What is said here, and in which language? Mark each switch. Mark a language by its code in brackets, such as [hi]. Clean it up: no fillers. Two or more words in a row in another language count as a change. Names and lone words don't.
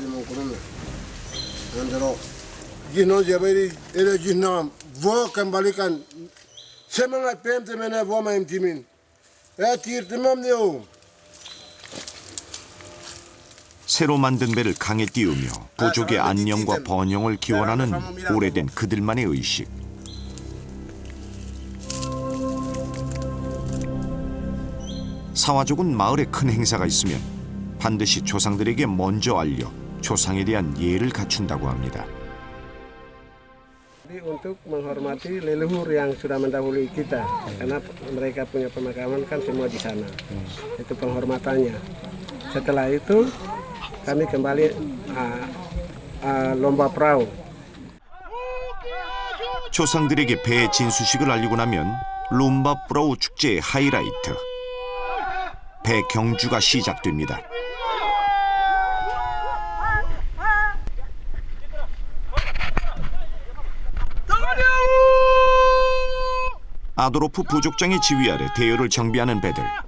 [ko] 새로 만든 배를 강에 띄우며 부족의 안녕과 번영을 기원하는 오래된 그들만의 의식. 사와족은 마을에 큰 행사가 있으면 반드시 조상들에게 먼저 알려 조상에 대한 예를 갖춘다고 합니다. [id] Untuk menghormati leluhur yang sudah mendahului kita, karena mereka punya pemakaman kan semua di sana. Itu penghormatannya. Setelah itu kami kembali lomba perahu. [ko] 조상들에게 배의 진수식을 알리고 나면 룸바 프라우 축제의 하이라이트, 배 경주가 시작됩니다. 아도로프 부족장의 지휘 아래 대열을 정비하는 배들.